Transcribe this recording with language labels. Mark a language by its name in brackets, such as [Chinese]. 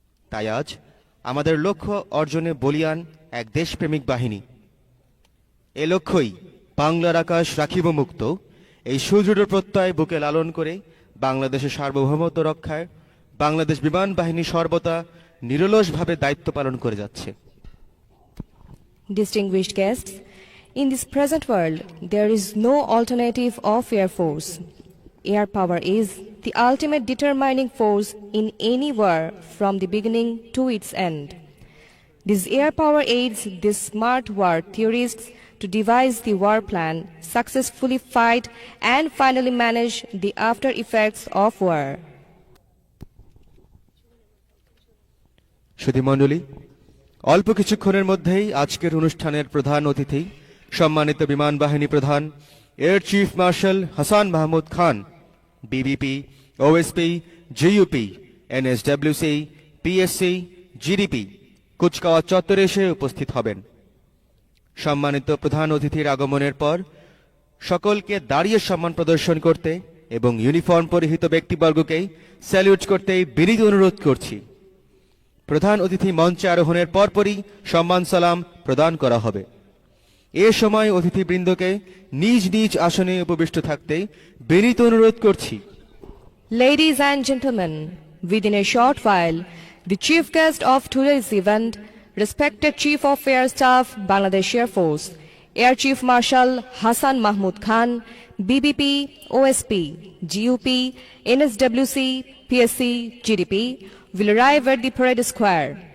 [Bangla] তাই আজ আমাদের লক্ষ্য অর্জনে বলীয়ান এক দেশপ্রেমিক বাহিনী। এ লক্ষ্যই বাংলার আকাশ রাখিব মুক্ত, এই সুদৃঢ় প্রত্যয় বুকে লালন করে বাংলাদেশের সার্বভৌমত্ব রক্ষায় বাংলাদেশ বিমান বাহিনী সর্বদা নিরলসভাবে দায়িত্ব পালন করে যাচ্ছে। [English] Distinguished guests, in this present world, there is no alternative of Air Force. Air power is the ultimate determining force in any war from the beginning to its end. This air power aids these smart war theorists to devise the war plan, successfully fight and finally manage the after effects of war. [Bangla] সুধীমণ্ডলী, অল্প কিছুক্ষণের মধ্যেই আজকের অনুষ্ঠানের প্রধান অতিথি সম্মানিত বিমান বাহিনী প্রধান air chief marshal Hasan Mahmud খান, বিবিপি, ওএসপি, জিইউপি, এনএসডব্লিউসি, পিএসসি, জিডিপি কুচকাওয়াজ চত্বরে এসে উপস্থিত হবেন। সম্মানিত প্রধান অতিথির আগমনের পর সকলকে দাঁড়িয়ে সম্মান প্রদর্শন করতে এবং ইউনিফর্ম পরিহিত ব্যক্তিবর্গকে স্যালিউট করতে বিনীত অনুরোধ করছি। প্রধান অতিথি মঞ্চে আরোহণের পরপরই সম্মান সালাম প্রদান করা হবে। এ সময় অতিথিবৃন্দকে নিজ নিজ আসনে উপবিষ্ট থাকতে বিনীত অনুরোধ করছি। [English] Ladies and gentlemen, within a short while, the chief guest of today's event, respected Chief of Air Staff, Bangladesh Air Force, Air Chief Marshal Hassan Mahmud Khan, BBP, OSP, GUP, NSWC, PSC, GDP, will arrive at the parade square.